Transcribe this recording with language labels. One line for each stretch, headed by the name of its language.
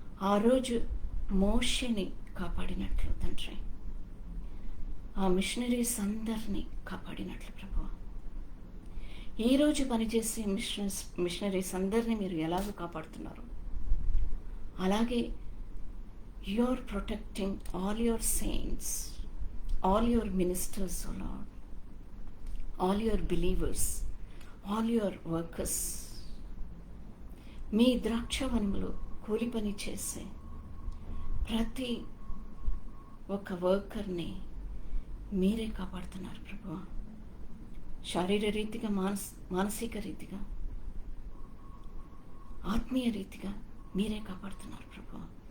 Telugu: ఆ రోజు మోషేని కాపాడినట్లు తండ్రి, ఆ మిషనరీస్ అందరినీ కాపాడినట్లు ప్రభువా, ఈరోజు పనిచేసే మిషనరీస్ అందరినీ మీరు ఎలాగో కాపాడుతున్నారు, అలాగే
English: you're protecting all your saints all your ministers, O Lord, all your believers, all your workers.
Telugu: మీ ద్రాక్షవనములో కూలి పని చేసే ప్రతి ఒక్క వర్కర్ని మీరే కాపాడుతున్నారు ప్రభువా. శారీర రీతిగా, మానసిక రీతిగా, ఆత్మీయ రీతిగా మీరే కాపాడుతున్నారు ప్రభువా.